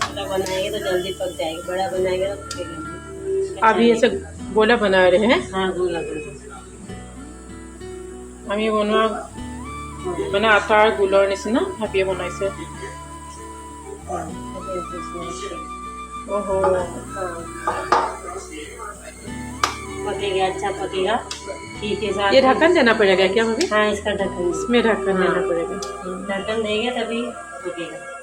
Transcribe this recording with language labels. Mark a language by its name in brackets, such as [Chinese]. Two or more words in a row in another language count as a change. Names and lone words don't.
[Hindi] बनाएंगे तो जल्दी पक जाएगा, बड़ा बनाएंगे तो पकेगा नहीं। अभी ऐसे गोला बना रहे हैं। हाँ गोला गोला। [Assamese] আমি বনোৱা মানে আটাৰ গুলৰ নিচিনা ভাবিয়ে বনাইছে। [Hindi] हाँ, तो इसमें ओहो पकेगा, अच्छा पकेगा घी के साथ। ये ढक्कन देना पड़ेगा क्या भाभी? हाँ इसका ढक्कन, इसमें ढक्कन देना पड़ेगा। ढक्कन देंगे तभी पकेगा।